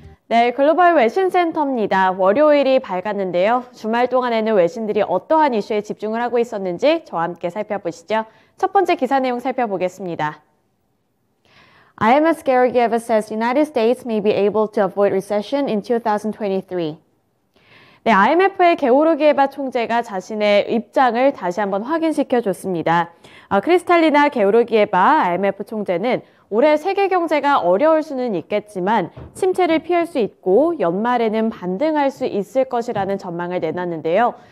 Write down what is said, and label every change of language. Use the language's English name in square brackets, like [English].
[Korean] 네, 글로벌 외신센터입니다. 월요일이 밝았는데요. 주말 동안에는 외신들이 어떠한 이슈에 집중을 하고 있었는지 저와 함께 살펴보시죠. 첫 번째 기사 내용 살펴보겠습니다. [English] IMF Georgieva says United States may be able to avoid recession in 2023. [Korean] 네, IMF의 게오르기에바 총재가 자신의 입장을 다시 한번 확인시켜줬습니다. 크리스탈리나 게오르기에바 IMF 총재는 올해 세계 경제가 어려울 수는 있겠지만 침체를 피할 수 있고 연말에는 반등할 수 있을 것이라는 전망을 내놨는데요.